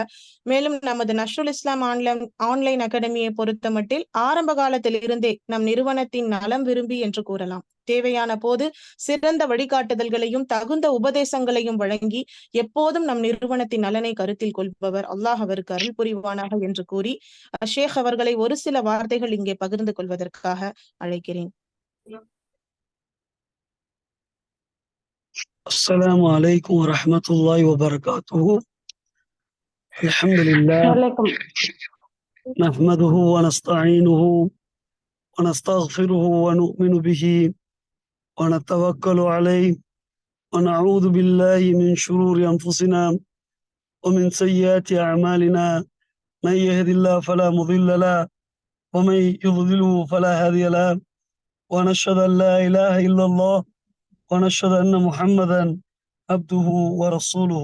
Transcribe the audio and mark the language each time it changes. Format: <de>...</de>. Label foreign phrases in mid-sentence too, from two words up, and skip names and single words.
<ta>மேலும் நமது நஷ்ருல் இஸ்லாம் ஆன்லைன் அகாடமியை பொறுத்த மட்டில் ஆரம்ப காலத்தில் இருந்தே நம் நிறுவனத்தின் நலம் விரும்பி என்று கூறலாம். தேவையான போது சிறந்த வழிகாட்டுதல்களையும் தகுந்த உபதேசங்களையும் வழங்கி எப்போதும் நம் நிறுவனத்தின் நலனை கருத்தில் கொள்பவர். அல்லாஹ் அவருக்கு அருள் புரிவானாக என்று கூறி ஷேக் அவர்களை ஒரு சில வார்த்தைகள் இங்கே பகிர்ந்து கொள்வதற்காக அழைக்கிறேன்.</ta> <ar>السلام عليكم ورحمة الله وبركاته. الحمد لله نحمده ونستعينه ونستغفره ونؤمن به ونتوكل عليه ونعوذ بالله من شرور أنفسنا ومن سيئات أعمالنا من يهد الله فلا مضل له ومن يضلله فلا هادي له ونشهد أن لا إله إلا الله ونشهد أن محمدا عبده ورسوله.</ar>